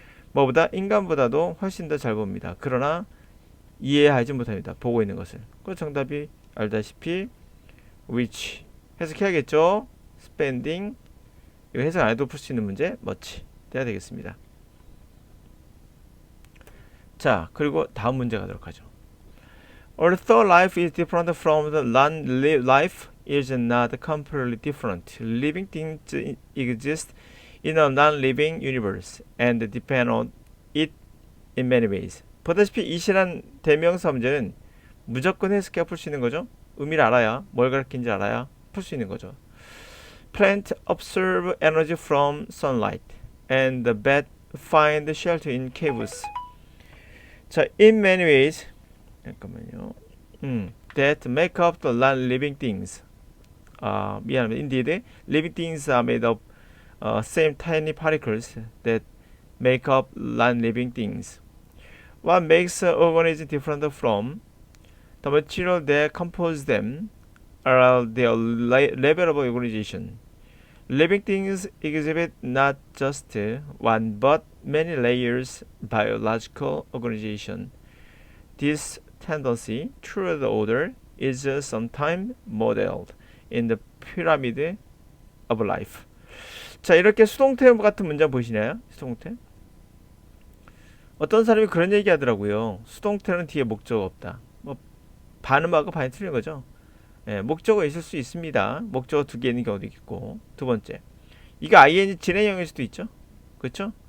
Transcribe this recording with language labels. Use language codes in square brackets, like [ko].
[ko] 뭐보다 인간보다도 훨씬 더 잘 봅니다. 그러나 이해하지 못합니다. 보고 있는 것을. 그 정답이 알다시피 which 해석해야겠죠. spending 이거 해석 안 해도 풀 수 있는 문제 much 돼야 되겠습니다. 자, 그리고 다음 문제 가도록 하죠. [en] Although life is different from the non-life is not completely different. Living things exist in a non-living universe and depend on it in many ways. [ko] 보다시피 이시란 대명사 문제는 무조건 해석해야 풀 수 있는 거죠. 의미를 알아야, 뭘 가르치는지 알아야 풀 수 있는 거죠. [en] Plants absorb energy from sunlight and the bat find shelter in caves. 자, in many ways [ko] 잠깐만요. [en] That make up the non-living things. [ko] 미안합니다. [en] Indeed, living things are made of same tiny particles that make up non-living things. What makes an organism different from the material that compose them are their level of organization. Living things exhibit not just one but many layers biological organization. This tendency toward the order is sometimes modeled in the pyramid of life. [ko] 자, 이렇게 수동태 같은 문장 보이시나요? 수동태. 어떤 사람이 그런 얘기 하더라고요. 수동태는 뒤에 목적어 없다. 뭐 반음하고 반이 틀린 거죠. 예, 목적어 있을 수 있습니다. 목적어 두 개 있는 경우도 있고. 두 번째, 이게 ing 진행형일 수도 있죠. 그렇죠?